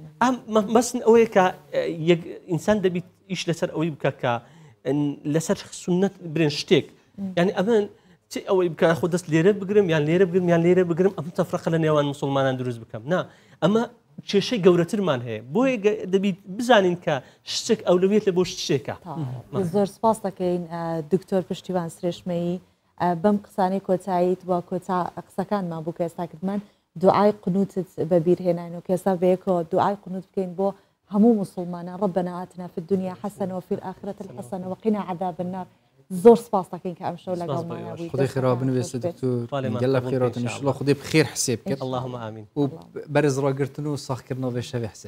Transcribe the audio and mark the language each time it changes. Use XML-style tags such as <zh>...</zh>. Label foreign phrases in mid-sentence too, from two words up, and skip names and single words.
<ckb>مەسن ئەوەیە کە ئینسان دەبیت ئیش لەسەر ئەوەی بکە کە لەسەر سنەت برێن شتێک یعنی ئەمن چی ئەوەی بکە خۆ دەست لێرە بگرم یان لێرە بگرم یان لێرە بگرم ئەم تەفرەقە لە نێوان مسلمانان دروست بکەم نا ئەمە کێشەی گەورەترمان هەیە بۆیە دەبیت بزانین کە شتێک ئەولەویەت لە بۆ شتێکە زۆر سپاس دەکەین دکتۆر پشتیوان سرێشمەیی بەم قسانەی کۆتاییت وە کۆتا قسەکانمان بوو کە ئێستا کردمان دوعای قنوتت بەبیرهێنان و کێسا بەیەکەوە دوعای قنوت بکەین بۆ هەموو مسلمانان</ckb> <ar>ربنا آتنا في الدنيا حسنة وفي الآخرة الحسنة وقنا عذاب النار</ar> <ckb>زۆر سپاس دەکەین کە ئەم شەو لەگەڵمان خدای خێرا بنوێستە دکتۆر گەلە خێراتن انشاءالله خدای بخێر حسێب کرد</ckb> <ar>اللهم آمين</ar> <ckb>و بەرز ڕاگرتن و ساختکردنەوە شەوی حسێب</ckb>